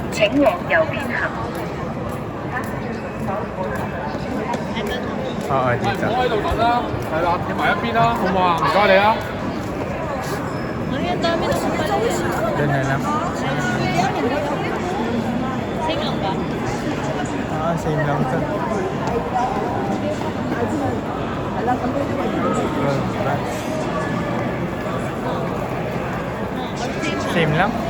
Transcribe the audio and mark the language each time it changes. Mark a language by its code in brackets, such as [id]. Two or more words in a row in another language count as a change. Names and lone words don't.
[yue] 請往右邊行。 [tl] Oo, dito. [yue] 我喺度等啦，係啦，企埋一邊啦，好唔好啊？唔該你啊。 [tl] Ay, ang dami na sa pala. Doon na lang. Same lang ba? Ah, same lang to. Same lang?